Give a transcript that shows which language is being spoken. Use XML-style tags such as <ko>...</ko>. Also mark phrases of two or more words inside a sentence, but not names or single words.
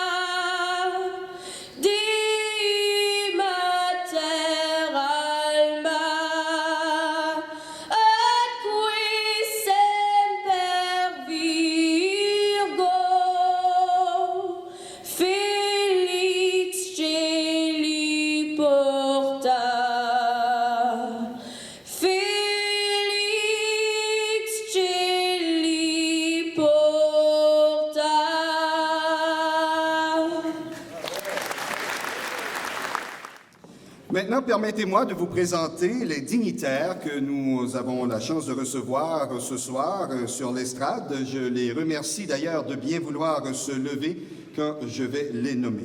<la>Dei Mater Alma, acqui semper Virgo, Felix celi porta, Felix celi porta.</la> <fr>Maintenant, permettez-moi de vous présenter les dignitaires que nous avons la chance de recevoir ce soir sur l'estrade. Je les remercie d'ailleurs de bien vouloir se lever quand je vais les nommer.</fr>